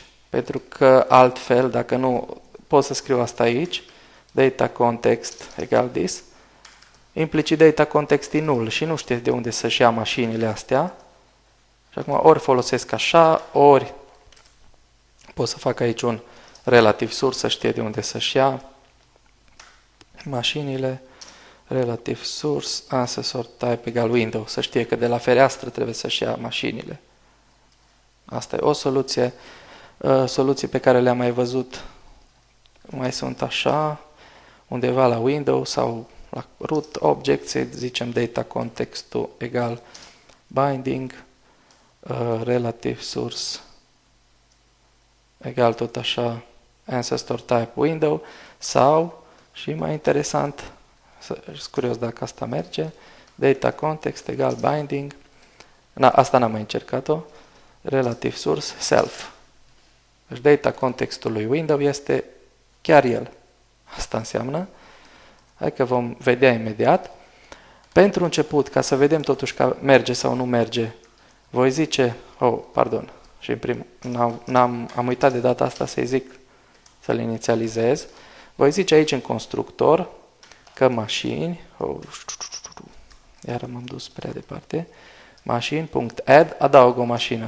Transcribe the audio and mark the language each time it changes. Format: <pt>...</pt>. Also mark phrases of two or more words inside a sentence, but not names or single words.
<ro>Pentru că altfel, dacă nu pot să scriu asta aici,</ro> <en>data context</en> <ro>egal this, implicit</ro> <en>data context</en> <ro>e null și nu știe de unde să-și ia mașinile astea. Și acum ori folosesc așa, ori pot să fac aici un</ro> <en>relative source</en> <ro>să știe de unde să-și ia mașinile.</ro> <en>Relative source, ancestor type egal window,</en> <ro>să știe că de la fereastră trebuie să-și ia mașinile. Asta e o soluție. Soluții pe care le-am mai văzut mai sunt așa, undeva la window sau la</ro> <en>root object,</en> <ro>să zicem</ro> <en>data contextul</en> <ro>egal</ro> <en>binding, relative source</en> <ro>egal tot așa</ro> <en>ancestor type window,</en> <ro>sau, și mai interesant, sunt curios dacă asta merge,</ro> <en>data context</en> <ro>egal binding, asta n-am mai încercat-o,</ro> <en>relative source self.</en> <ro>Deci</ro> <en>data contextul</en> <ro>lui window este chiar el. Asta înseamnă. Hai că vom vedea imediat. Pentru început, ca să vedem totuși că merge sau nu merge, voi zice, și în primul, am uitat de data asta să-i zic să-l inițializez, voi zice aici în constructor că mașini, iar m-am dus prea departe, mașini.add, adaug o mașină.</ro>